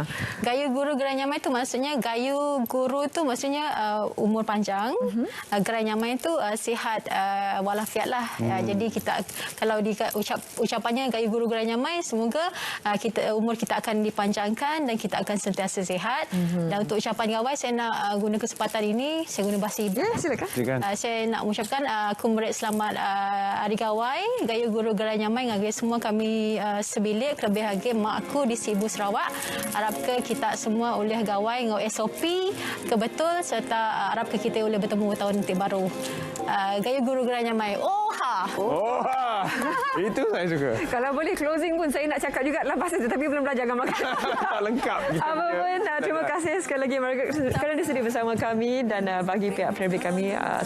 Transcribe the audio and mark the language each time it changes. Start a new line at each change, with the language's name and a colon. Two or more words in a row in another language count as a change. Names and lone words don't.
Iban: Gayu guru gerai nyamai
Malay: itu maksudnya,
Iban: gayu guru
Malay: itu maksudnya umur panjang,
Iban: gerai nyamai
Malay: itu sihat walafiat lah. Jadi kita, kalau ucapannya
Iban: gayu guru gerai nyamai,
Malay: semoga umur kita akan dipanjangkan dan kita akan sentiasa sihat. Dan untuk ucapan gawai, saya nak guna kesempatan ini, saya guna bahasa ibu. Silakan. Saya nak mengucapkan Kumret selamat Hari Gawai,
Iban: gayu guru gerai nyamai ngagih semua kami sebilik, lebih lagi mak aku di Sibu Sarawak. Harap ke kita semua oleh gawai ngau SOP kebetul, serta harap ke kita boleh bertemu tahun nanti baru. Gayu guru gerai nyamai.
Malay: Itu saya suka. Kalau boleh closing pun saya nak cakap juga dalam bahasa itu, tapi belum belajar makan. Lengkap. Apa pun, terima kasih sekali lagi Margaret kerana di sini bersama kami, dan bagi pihak penerbit kami